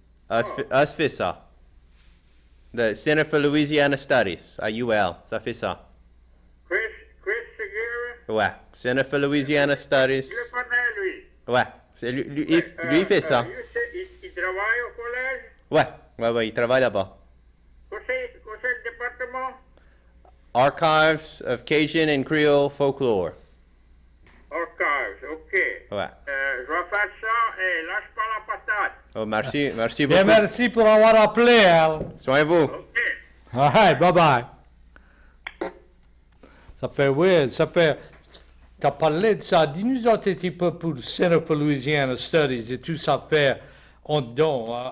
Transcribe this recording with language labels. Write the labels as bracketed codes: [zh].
[fr] Us fait ça. The Center for Louisiana Studies, à UL, ça fait ça. Chris Segura? Ouais, Center for Louisiana Studies. Je le connais, lui. Ouais, c'est lui, il fait ça. Il travaille au collège? Ouais, il travaille là-bas. Où c'est le département? Archives of Cajun and Creole Folklore. Archives, OK. Ouais. Je vais faire ça et lâche pas la patate. Oh, merci Bien, beaucoup. merci pour avoir appelé, Al. Soignez-vous. OK. [en] All right, bye-bye. [fr] Ça fait... T'as parlé de ça. Dis-nous un petit peu pour Center for Louisiana Studies et tout ça fait en don